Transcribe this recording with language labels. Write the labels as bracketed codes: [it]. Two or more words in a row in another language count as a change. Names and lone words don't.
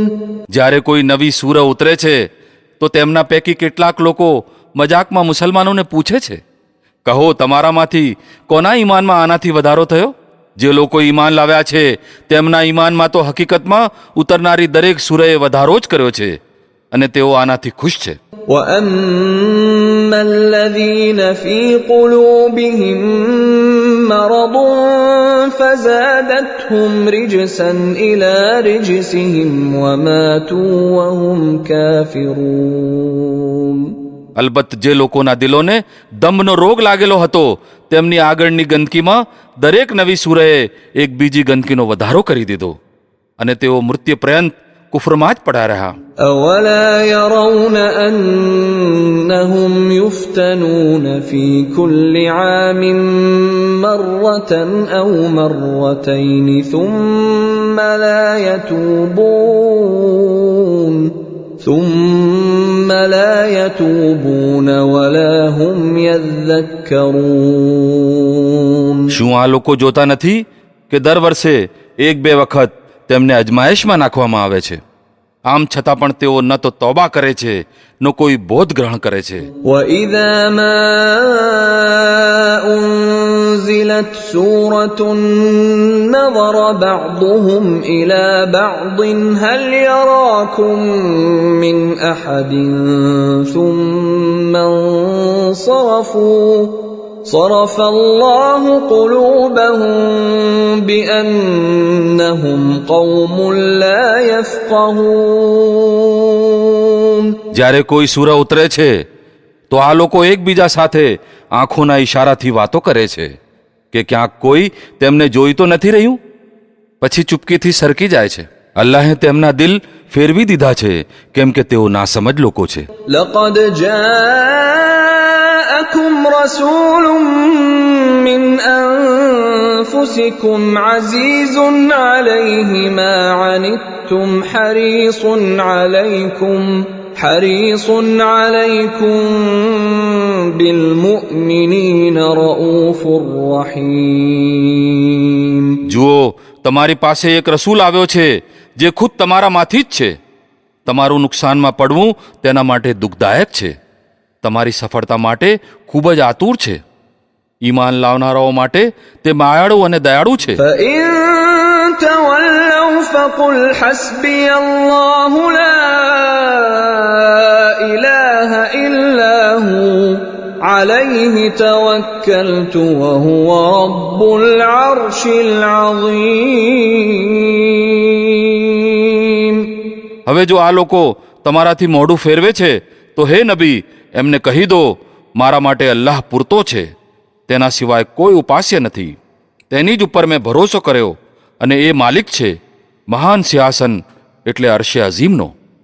[gu] જ્યારે કોઈ નવી સૂર ઉતરે છે તો તેમના પૈકી કેટલાક લોકો મજાકમાં મુસલમાનોને પૂછે છે, કહો તમારામાંથી કોના ઈમાનમાં આનાથી વધારો થયો? જે લોકો ઈમાન લાવ્યા છે તેમના ઈમાનમાં તો હકીકતમાં ઉતરનારી દરેક સૂરએ વધારો જ કર્યો છે, અને તેઓ આનાથી ખુશ છે. [ar] وأما الذين في قلوبهم مرض فزادتهم رجسا إلى رجسهم وماتوا وهم كافرون. [gu] અલબત્ત જે લોકોના દિલોને દમનો રોગ લાગેલો હતો તેમની આગળની ગંદકીમાં દરેક નવી સૂરએ એક બીજી ગંદકીનો વધારો કરી દીધો, અને તેઓ મૃત્યુ પર્યંત કુફરમાં જ પડ્યા રહ્યા. [ar] أولا يرون أنهم يفتنون في كل عام مرة أو مرتين ثم لا يتوبون ولا هم يذكرون. [gu] શું આ લોકો જોતા નથી કે દર વર્ષે એક બે વખત તેમને અજમાયશમાં નાખવામાં આવે છે? આમ છતાં પણ તેઓ ન તો તોબા કરે છે, ન કોઈ બોધ ગ્રહણ કરે છે. [ar] وَإِذَا مَا أُنزِلَتْ سُورَةٌ نَظَرَ بَعْضُهُمْ إِلَى بَعْضٍ هَلْ يَرَاكُمْ مِنْ أَحَدٍ ثُمَّ انصَرَفُوا صرف الله قلوبهم بأنهم قوم لا يفقهون. [gu] જ્યારે કોઈ સૂર ઉતરે છે તો આ લોકો એકબીજા સાથે આંખોના ઈશારાથી વાતો કરે છે કે ક્યાંક કોઈ તેમને જોઈ તો નથી રહ્યું, પછી ચૂપકીથી સરકી જાય છે. અલ્લાહે તેમના દિલ ફેરવી દીધા છે, કેમ કે તેઓ નાસમજ લોકો છે. [ar] لقد جاءكم رسول من أنفسكم عزيز عليه ما عنتم حريص عليكم بالمؤمنين رؤوف رحيم. [gu] જુઓ, તમારી પાસે એક રસૂલ આવ્યો છે જે ખુદ તમારામાંથી જ છે. તમારું નુકસાનમાં પડવું તેના માટે દુઃખદાયક છે, તમારી સફળતા માટે ખૂબ જ આતુર છે. ઈમાન લાવનારાઓ માટે તે માયાળુ અને દયાળુ છે. [ar] فإن تولوا فقل حسبي الله لا إله إلا هو عليه توكلت وهو رب العرش العظيم. [gu] હવે જો આ લોકો તમારાથી મોઢું ફેરવે છે તો હે નબી, એમને કહી દો, મારા માટે અલ્લાહ પૂરતો છે, તેના સિવાય કોઈ ઉપાસ્ય નથી. તેની જ ઉપર મેં ભરોસો કર્યો અને એ માલિક છે મહાન સિંહાસન એટલે અરશે અઝીમનો.